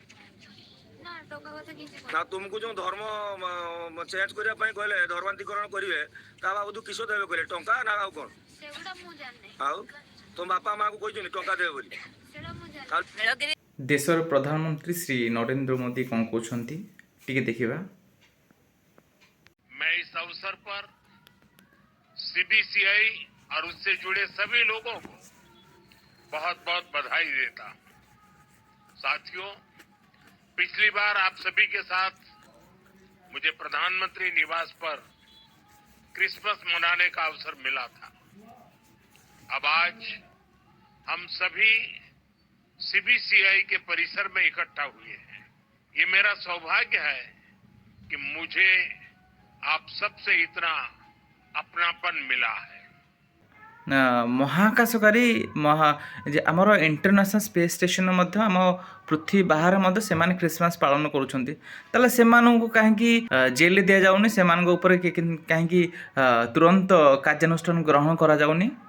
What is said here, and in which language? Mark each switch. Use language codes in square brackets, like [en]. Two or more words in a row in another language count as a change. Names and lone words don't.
[or] ନା ତୁମକୁ ଯେଉଁ ଧର୍ମ ଚେଞ୍ଜ କରିବା ପାଇଁ କହିଲେ, ଧର୍ମାନ୍ତରୀକରଣ କରିବେ, ତା ବାବଦ କିସ ଦେବେ କହିଲେ? ଟଙ୍କା ନା ଆଉ କ'ଣ? ଆଉ ତୁମ ବାପା ମାଆକୁ କହିଛନ୍ତି ଟଙ୍କା ଦେବେ ବୋଲି? ଦେଶର ପ୍ରଧାନମନ୍ତ୍ରୀ ଶ୍ରୀ ନରେନ୍ଦ୍ର ମୋଦି କ'ଣ କହୁଛନ୍ତି ଟିକେ ଦେଖିବା। [hi] मैं इस अवसर पर सीबीसीआई और उससे जुड़े सभी लोगों को बहुत बहुत बधाई देता हूं। साथियों, पिछली बार आप सभी के साथ मुझे प्रधानमंत्री निवास पर क्रिसमस मनाने का अवसर मिला था। अब आज हम सभी सीबीसीआई के परिसर में इकट्ठा हुए हैं। ये मेरा सौभाग्य है कि मुझे आप सबसे इतना अपनापन मिला है। [or] ମହାକାଶକାରୀ ଆମର ଇଣ୍ଟରନ୍ୟାସନାଲ୍ ସ୍ପେସ୍ ଷ୍ଟେସନ୍ ମଧ୍ୟ ଆମ ପୃଥିବୀ ବାହାରେ ମଧ୍ୟ ସେମାନେ ଖ୍ରୀଷ୍ଟମାସ ପାଳନ କରୁଛନ୍ତି। ତାହେଲେ ସେମାନଙ୍କୁ କାହିଁକି ଜେଲ୍ରେ ଦିଆଯାଉନି? ସେମାନଙ୍କ ଉପରେ କାହିଁକି ତୁରନ୍ତ କାର୍ଯ୍ୟାନୁଷ୍ଠାନ ଗ୍ରହଣ କରାଯାଉନି?